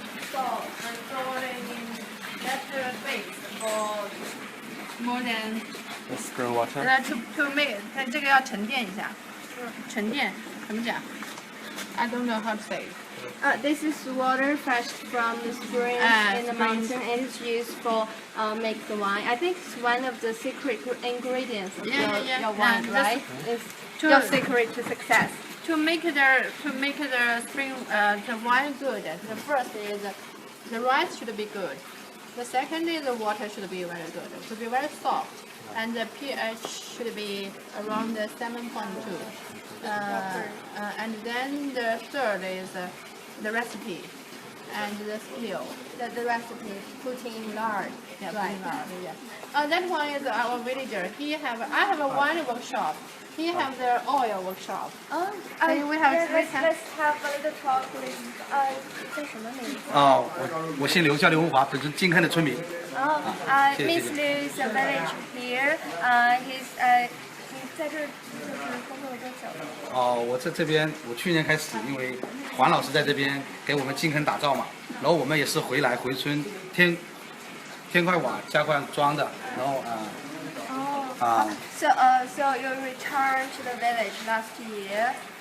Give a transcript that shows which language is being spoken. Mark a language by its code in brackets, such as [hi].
[en] Salt and stored in that base for more than. Spring water. To make [zh] 这个要沉淀一下，沉淀怎么讲？ [en] I don't know how to say it. This is water fetched from the spring in the mountain, and it's used for make the wine. I think it's one of the secret ingredients of your wine, right? It's your secret to success. To make the spring the wine good, the first is the rice should be good. The second is the water should be very good, to be very soft, and the pH should be around 7.2. And then the third is the recipe and the skill. The recipe, putting in lard. Yeah, right. Yeah. That one is our villager. I have a wine workshop. He have the oil workshop. Oh, we have let's have a little talk with [zh] 叫什么名字？我姓刘，叫刘文华，本身金坑的村民。 [en] Miss Liu is a village here. He's [zh] 在这就是工作了多久？我在这边，我去年开始，因为黄老师在这边给我们金坑打造嘛，然后我们也是回村添块瓦加块砖的，然后 [en] So you returned to the village last year.